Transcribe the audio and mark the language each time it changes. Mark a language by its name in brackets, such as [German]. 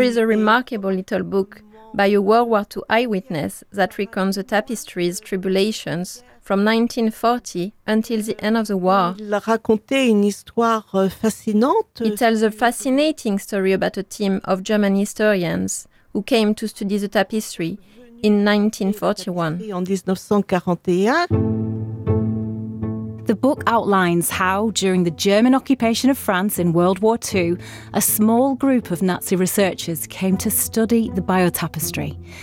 [English] is a remarkable little book by a World War II eyewitness that recounts the tapestry's tribulations from 1940 until the end of the war. [French] Il racontait une histoire fascinante. [English] It tells a fascinating story about a team of German historians who came to study the tapestry in 1941. The book outlines how, during the German occupation of France in World War II, a small group of Nazi researchers came to study the biotapestry.